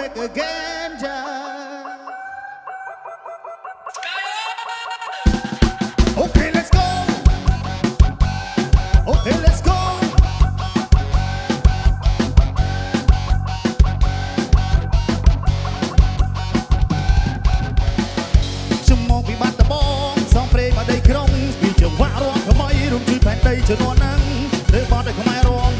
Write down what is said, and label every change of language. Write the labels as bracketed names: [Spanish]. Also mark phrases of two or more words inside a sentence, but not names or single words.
[Khmer] again ចា [English] Okay let's go Okay let's go [Khmer] ជំមងពីបាត់ដំបងសងព្រេងមកដីក្រុងពីចង្វាក់រាំថ្មីរំជួយផែនដីជំនាន់ហ្នឹងធ្វើបត់ឲ្យខ្មែររាំ